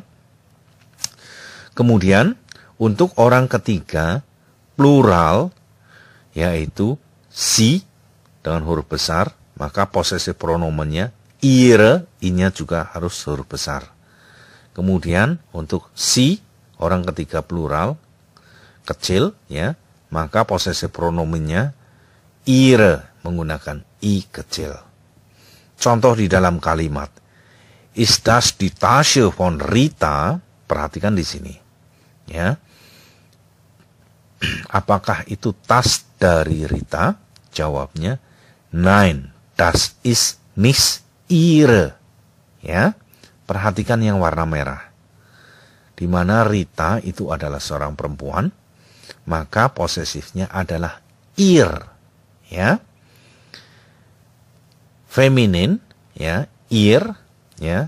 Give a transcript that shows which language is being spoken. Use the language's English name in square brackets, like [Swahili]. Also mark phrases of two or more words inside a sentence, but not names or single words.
[Indonesian] Kemudian untuk orang ketiga, plural, yaitu si dengan huruf besar, maka posesif pronomennya ihre, i-nya juga harus huruf besar. Kemudian untuk si, orang ketiga plural, kecil, ya, maka posesif pronomennya ihre, menggunakan i kecil. Contoh di dalam kalimat, [German] ist das die Tasche von Rita? [Indonesian] Perhatikan di sini, ya. Apakah itu tas dari Rita? Jawabnya, [German] nein, das ist nicht ihre. [Indonesian] Ya, perhatikan yang warna merah. Di mana Rita itu adalah seorang perempuan, maka posesifnya adalah ihr. Ya, feminin, ya, ihr, ya.